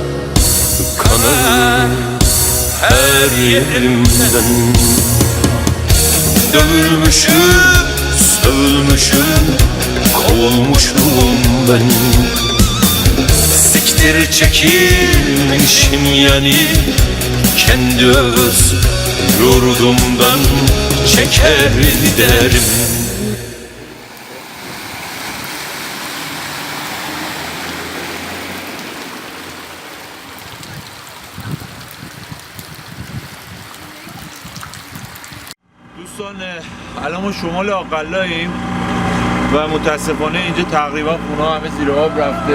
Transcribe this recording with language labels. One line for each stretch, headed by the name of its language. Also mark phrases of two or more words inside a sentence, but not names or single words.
Turkish: Kanım her yerimden, dövülmüşüm, sövülmüşüm, kovulmuşum ben. Siktir çekilmişim yani, kendi öz yurdumdan çeker giderim.
Persian: دوستان الان ما شمال آقلاییم و متاسفانه اینجا تقریبا خونه همه زیر آب رفته.